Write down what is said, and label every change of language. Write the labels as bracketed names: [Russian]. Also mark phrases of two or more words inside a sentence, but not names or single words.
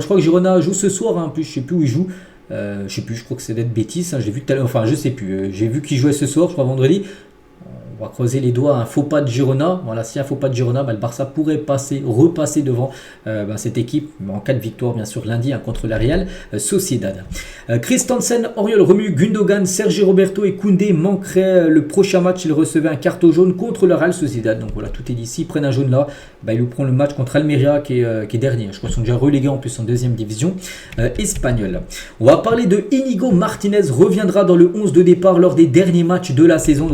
[French] Je crois que Girona joue ce soir. En plus, je ne sais plus où il joue. Je crois que c'est d'être bêtise. J'ai vu tout à l'heure. Enfin, je ne sais plus. J'ai vu qu'il jouait ce soir, je crois vendredi. On va creuser les doigts, un faux pas de Girona. Voilà, si un faux pas de Girona, le Barça pourrait repasser devant cette équipe, en cas de victoire bien sûr lundi contre la Real Sociedad. Christensen, Oriol Romeu, Gundogan, Sergi Roberto et Koundé manqueraient le prochain match. Ils recevaient un carton jaune contre la Real Sociedad. Donc voilà, tout est dit. S'ils prennent un jaune là, ils prennent le match contre Almeria qui est dernier. Je crois qu'ils sont déjà relégués en plus en deuxième division espagnole. On va parler de Íñigo Martínez, reviendra dans le 11 de départ lors des derniers matchs de la saison.